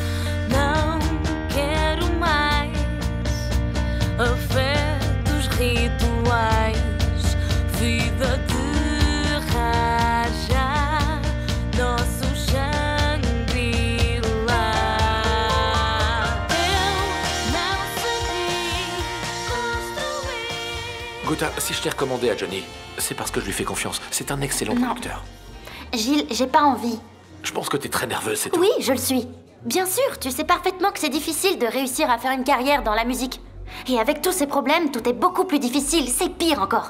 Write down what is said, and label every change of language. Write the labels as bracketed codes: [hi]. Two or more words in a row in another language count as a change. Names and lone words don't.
[pt] Não quero mais afetos rituais, vida de raja, nosso Shangri-La. Eu não sabia construir. [fr] Guta, si je t'ai recommandé à Johnny, c'est parce que je lui fais confiance. C'est un excellent producteur. Gilles, j'ai pas envie. Je pense que t'es très nerveuse, c'est tout. Oui, je le suis. Bien sûr, tu sais parfaitement que c'est difficile de réussir à faire une carrière dans la musique. Et avec tous ces problèmes, tout est beaucoup plus difficile. C'est pire encore.